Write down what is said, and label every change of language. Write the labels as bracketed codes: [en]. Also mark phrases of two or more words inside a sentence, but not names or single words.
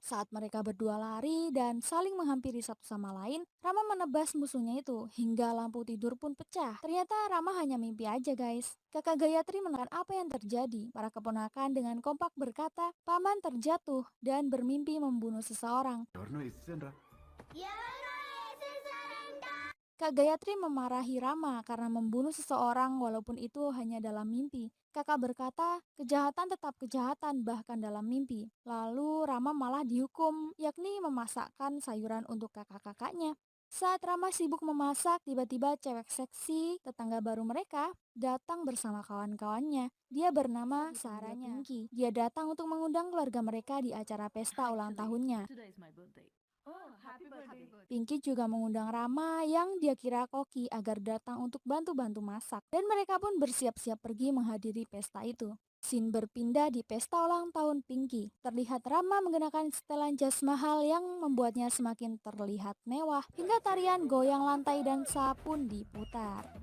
[id] Saat mereka berdua lari dan saling menghampiri satu sama lain, Rama menebas musuhnya itu hingga lampu tidur pun pecah. Ternyata Rama hanya mimpi aja guys. Kakak Gayatri menekan apa yang terjadi. Para keponakan dengan kompak berkata, "Paman terjatuh dan bermimpi membunuh seseorang." [te] ఎవరో వేసేసారంట. [id] Kak Gayatri memarahi Rama karena membunuh seseorang walaupun itu hanya dalam mimpi. Kakak berkata, kejahatan tetap kejahatan bahkan dalam mimpi. Lalu Rama malah dihukum, yakni memasakkan sayuran untuk kakak-kakaknya. Saat Rama sibuk memasak, tiba-tiba cewek seksi tetangga baru mereka datang bersama kawan-kawannya. Dia bernama Saranya Pinky. Dia datang untuk mengundang keluarga mereka di acara pesta ulang tahunnya. [en] Today is my birthday. Oh, happy birthday. [id] Pinky juga mengundang Rama yang dia kira koki agar datang untuk bantu-bantu masak. Dan mereka pun bersiap-siap pergi menghadiri pesta itu. Scene berpindah di pesta ulang tahun Pinky. Terlihat Rama mengenakan setelan jas mahal yang membuatnya semakin terlihat mewah, hingga tarian goyang lantai dan pun diputar.